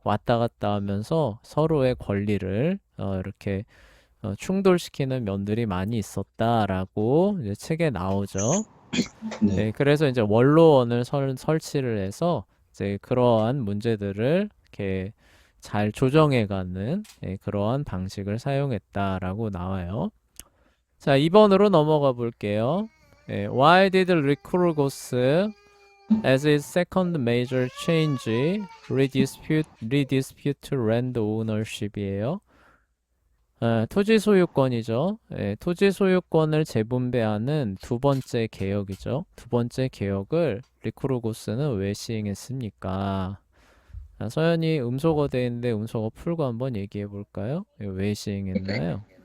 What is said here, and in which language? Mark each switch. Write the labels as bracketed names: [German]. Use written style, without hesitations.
[Korean] 왔다 갔다 하면서 서로의 권리를 이렇게 충돌시키는 면들이 많이 있었다라고 이제 책에 나오죠. 네, 그래서 이제 원로원을 설치를 해서 이제 그러한 문제들을 이렇게 잘 조정해가는 그러한 방식을 사용했다라고 나와요. 자, 2번으로 넘어가 볼게요. [English] Why did Lycurgus, as its second major change, redispute land ownership이에요? [Korean] 토지 소유권이죠. 토지 소유권을 재분배하는 두 번째 개혁이죠. 두 번째 개혁을 리쿠르고스는 왜 시행했습니까? 서연이 음소거 돼 있는데 음소거 풀고 한번 얘기해 볼까요? 왜 시행했나요?